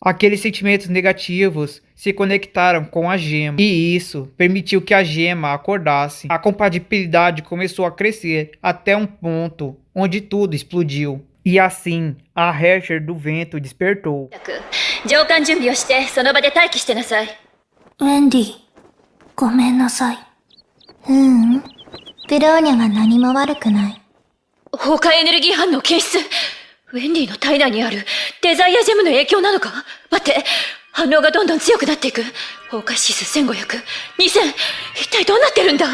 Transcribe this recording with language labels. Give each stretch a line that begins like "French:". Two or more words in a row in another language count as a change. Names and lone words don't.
Portuguese: Aqueles sentimentos negativos se conectaram com a gema, e isso permitiu que a gema acordasse. A compatibilidade começou a crescer até um ponto onde tudo explodiu. E assim, a Hasher do Vento despertou. Wendy,
Japanese: ごめんなさい。ブローニャは何も悪くない。崩壊エネルギー反応検出。ウェンディの体内にあるデザイアジェムの影響なのか？待って、反応がどんどん強くなっていく。崩壊指数1500、2000、一体どうなってるんだ？